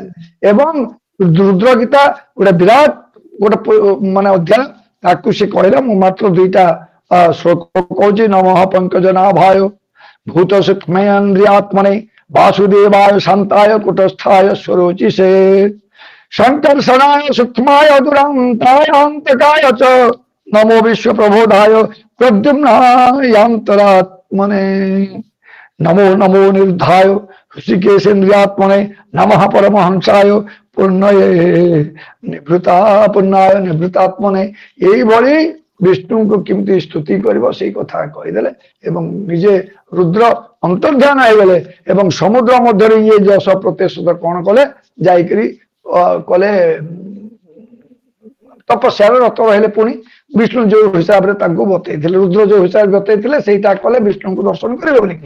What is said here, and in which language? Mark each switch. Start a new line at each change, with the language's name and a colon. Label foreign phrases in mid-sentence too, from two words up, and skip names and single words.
Odia: ଏବଂ ରୁଦ୍ର ଗୀତା ଗୋଟେ ବିରାଟ ଗୋଟେ ମାନେ ଅଧ୍ୟାୟ, ତାକୁ ସେ କହିଲେ। ମୁଁ ମାତ୍ର ଦୁଇଟା ଶ୍ଲୋକ କହୁଛି।
Sanskrit: ନମଃ ପଙ୍କଜନାଭାୟ ଭୂତ ସୂକ୍ଷ୍ମେନ୍ଦ୍ରିୟାତ୍ମନେ ବାସୁଦେବାୟ ଶାନ୍ତାୟ କୁଟସ୍ଥାୟ ସ୍ୱରୋଚିଷେ শঙ্কর্ষণায় সূক্ষ্মায় দুরান্তায় অন্তকায় চ নমো বিশ্ব প্রবোধায় প্রদ্যুম্নায়ন্তরাত্মনে নমো নমো নির্ধায় ঋষিকেশেন্দ্রিয়াত্মনে নমঃ পরমহংসায় পূর্ণয়ে পুণ্যায় নিভৃতাত্মনে।
Odia: এইভাবে বিষ্ণুଙ୍କୁ କେମିତି ସ୍ତୁତି କରିବ ସେଇ କଥା କହିଦେଲେ ଏବଂ ନିଜେ ରୁଦ୍ର ଅନ୍ତର୍ଧ୍ୟାନ ହେଇଗଲେ। ଏବଂ ସମୁଦ୍ର ମଧ୍ୟରେ ଇଏ ଯଶ ପ୍ରତିଶୋଧ କଣ କଲେ, ଯାଇକରି କଲେ ତପସ୍ୟାରେ ରତ ରହିଲେ। ପୁଣି ବିଷ୍ଣୁ ଯୋଉ ହିସାବରେ ତାଙ୍କୁ ବତେଇଥିଲେ, ରୁଦ୍ର ଯୋଉ ହିସାବରେ ବତେଇଥିଲେ ସେଇଟା କଲେ ବିଷ୍ଣୁଙ୍କୁ ଦର୍ଶନ କରିବେ ବୋଲିକି।